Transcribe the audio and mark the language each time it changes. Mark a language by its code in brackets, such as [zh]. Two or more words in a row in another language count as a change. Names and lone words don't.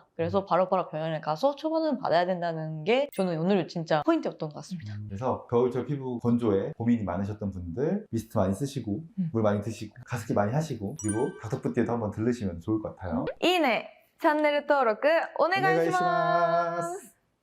[ko] 그래서 바로바로 병원에 가서 처방을 받아야 된다는 게 저는 오늘 진짜 포인트였던 것 같습니다. 그래서 겨울철 피부 건조에 고민이 많으셨던 분들 미스트 많이 쓰시고 물 많이 드시고 가습기 많이 하시고 그리고 닥터푸티에도 한번 들르시면 좋을 것 같아요. [ja] いいねチャンネル登録お願いします。